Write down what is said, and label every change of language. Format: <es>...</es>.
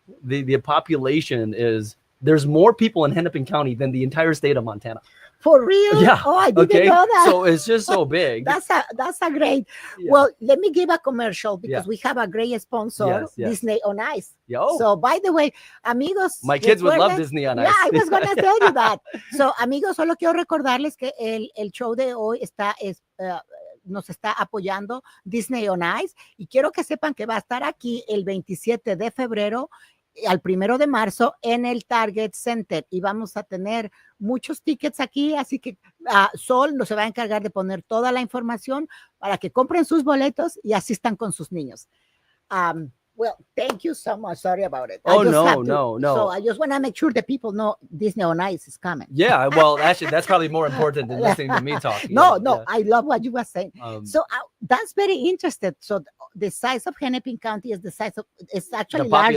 <en>The population there's more people in Hennepin County than the entire state of Montana. For real? Yeah. Oh, I didn't know that. So it's just so big. That's a great. Yeah. Well, let me give a commercial because Yeah. we have a great sponsor, Yes. Disney on Ice. Yo. So, by the way, amigos, My kids would love</en> <es>recuerden-</es> <en>Disney on Yeah, Ice. I was gonna tell you that.</en> <es>So, amigos, solo quiero recordarles que el show de hoy nos está apoyando Disney on Ice y quiero que sepan que va a estar aquí el 27 de febrero al 1 de marzo en el Target Center y vamos a tener muchos tickets aquí, así que Sol nos se va a encargar de poner toda la información para que compren sus boletos y asistan con sus niños.</es> <en>Well, thank you so much. Sorry about it. Oh, no. So I just want to make sure that people know Disney on Ice is coming. Yeah, well, actually, that's probably more important than listening to me talk. No, Yeah. I love what you were saying. So That's very interesting. So the size of Hennepin County is it's the actually larger</en>